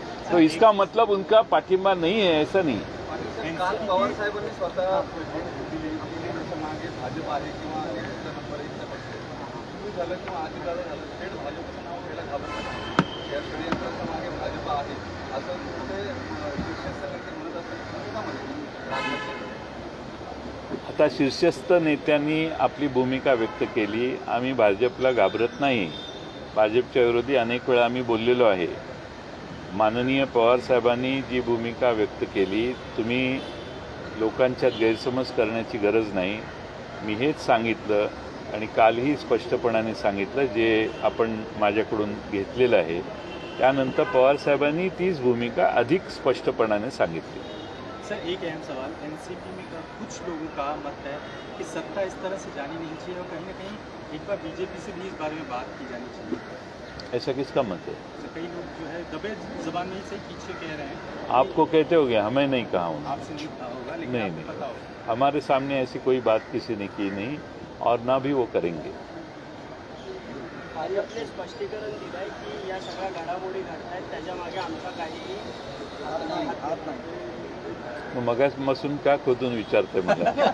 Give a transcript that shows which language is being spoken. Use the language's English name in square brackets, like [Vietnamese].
[Hindi] तो इसका मतलब उनका पाठिंबा नहीं है, ऐसा नहीं। [Marathi] काल पवार साहेबांनी स्वतः मागे भाजप आहे किंवा नंबर 1चा पक्ष तुम्ही झालं किंवा आदिदादा झालं, थेट भाजपचं नाव घ्यायला घाबरतात, या षडयंत्राच्या मागे भाजप आहे असं कुठे शीर्षस्थ नेते म्हणत असतात। आता शीर्षस्थ नेत्यांनी आपली भूमिका व्यक्त केली, आम्ही भाजपला घाबरत नाही, भाजपच्या विरोधी अनेक वेळा आम्ही बोललेलो आहे। माननीय पवार साहेबांनी जी भूमिका व्यक्त केली, तुम्ही लोकांच्यात गैरसमज करण्याची गरज नाही। मी हेच सांगितलं आणि कालही स्पष्टपणाने सांगितलं, जे आपण माझ्याकडून घेतलेलं आहे। त्यानंतर पवार साहेबांनी तीच भूमिका अधिक स्पष्टपणाने सांगितली। [Hindi] सर, एक अहम सवाल, एनसीपी में कुछ लोगों का मत है कि सत्ता इस तरह से जानी नहीं चाहिए और कहीं ना कहीं एक बार बीजेपी से भी इस बारे में बात की जानी चाहिए। ऐसा किसका मत है? तो कई लोग जो है दबे जबान में से पीछे कह रहे हैं। आपको कहते होगे, हमें नहीं कहा हूँ। आपसे नहीं कहा होगा, लेकिन नहीं, आपको नहीं। पता होगा। हमारे सामने ऐसी कोई बात किसी ने की नहीं और ना भी वो करेंगे। [Marathi] भाजपने स्पष्टीकरण दिलं आहे की या सगळ्या घडामोडी घडतायत त्याच्यामागे आमचा काही हात नाही। मगापासून का खोदून विचारते मला?